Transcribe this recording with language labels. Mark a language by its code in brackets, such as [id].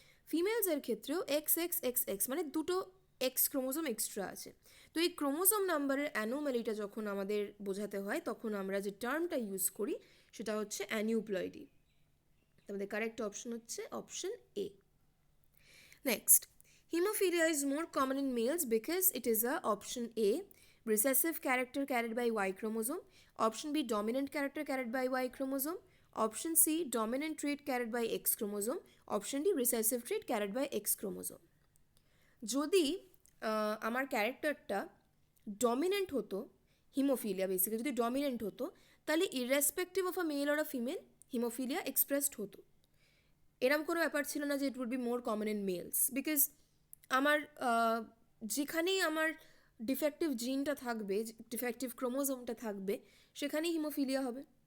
[bn] ফিমেলসের ক্ষেত্রেও XXXX মানে দুটো এক্স ক্রোমোজোম এক্সট্রা আছে। তো এই ক্রোমোজোম নাম্বারের অ্যানোমালিটা যখন আমাদের বোঝাতে হয়, তখন আমরা যে টার্মটা ইউজ করি সেটা হচ্ছে অ্যানিউপ্লয়েডি। আমাদের কারেক্ট অপশন হচ্ছে option A. [en] Next, hemophilia is more common in males because it is a option A, recessive character carried by Y chromosome, option B, dominant character carried by Y chromosome, option C, dominant trait carried by X chromosome, option D, recessive trait carried by X chromosome. [bn] যদি আমার ক্যারেক্টারটা dominant হতো haemophilia basically যদি dominant হতো, তাহলে [en] irrespective of a male or a female [bn] haemophilia expressed হতো। এরম কোনো ব্যাপার ছিল না যে [en] it would be more common in males, [bn] because আমার যেখানেই আমার ডিফেক্টিভ জিনটা থাকবে, ডিফেক্টিভ ক্রোমোজোমটা থাকবে, সেখানেই হিমোফিলিয়া হবে।